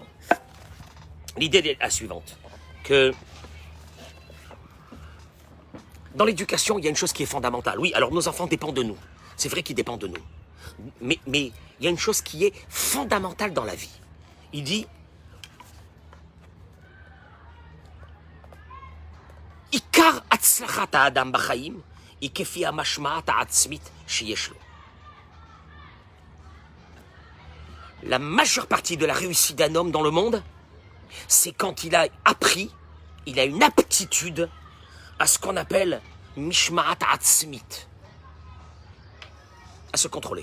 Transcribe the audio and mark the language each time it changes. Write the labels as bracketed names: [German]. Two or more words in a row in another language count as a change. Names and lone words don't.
[French] L'idée est la suivante, que dans l'éducation, il y a une chose qui est fondamentale. Oui, alors nos enfants dépendent de nous. C'est vrai qu'ils dépendent de nous. Mais il y a une chose qui est fondamentale dans la vie. Il dit... [Hebrew] עיקר הצלחת האדם בחיים, היא כפי המשמעת העצמית שיש לו. [French] La majeure partie de la réussite d'un homme dans le monde, c'est quand il a appris, il a une aptitude à ce qu'on appelle [Hebrew] משמעת עצמית, [French] à se contrôler.